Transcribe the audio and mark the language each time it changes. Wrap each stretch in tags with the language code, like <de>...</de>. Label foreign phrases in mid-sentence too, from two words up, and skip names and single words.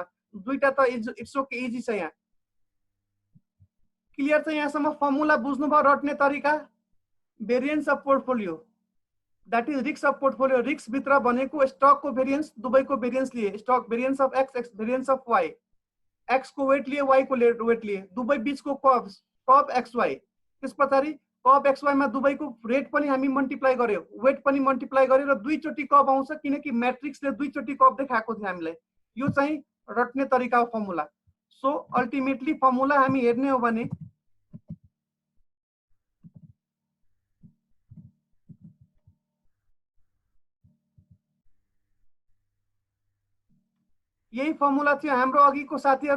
<ne>दुईटा त</ne> <en>it's okay, easy</en> <ne>छ। यहाँ क्लियर छ? यहाँसम्म फर्मुला बुझ्नुभयो? रट्ने तरिका</ne> <en>variance of portfolio, that is risk of portfolio.</en> <ne>रिस्क भित्र भनेको स्टक को भेरिएन्स, दुवैको भेरिएन्स लिए,</ne> <en>stock variance of X variance of Y,</en> <ne>एक्स को वेट लिए, वाई को वेट लिए, दुवै बीचको कब एक्स वाई। त्यसपछि कब एक्स वाई मा दुवैको रेट पनि हामी मल्टिप्लाई गर्यो, वेट पनि मल्टिप्लाई गर्यो र दुईचोटी कब आउँछ, किनकि म्याट्रिक्सले दुईचोटी कब देखाएको थियो हामीलाई। यो चाहिँ रट्ने तरिका हो फर्मुला।</ne> <en>so ultimately formula</en> <ne>हामी हेर्ने हो भने यही फर्मुला थियो हाम्रो।</ne>